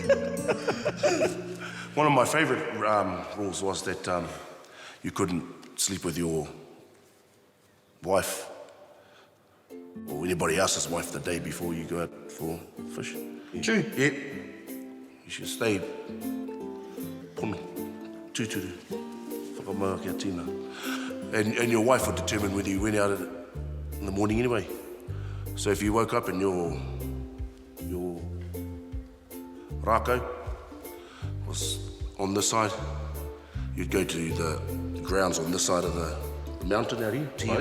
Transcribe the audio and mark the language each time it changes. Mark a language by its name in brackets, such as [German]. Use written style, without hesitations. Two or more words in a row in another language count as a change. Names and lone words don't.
[English] One of my favourite rules was that you couldn't sleep with your wife or anybody else's wife the day before you go out for fish. True. Yeah. You should stay [Māori] pono, tūturu, whakamau kia tīna. [English] And your wife would determine whether you went out in the morning anyway. So if you woke up and your rākau was on this side, you'd go to the grounds on this side of the mountain out here, Tiki.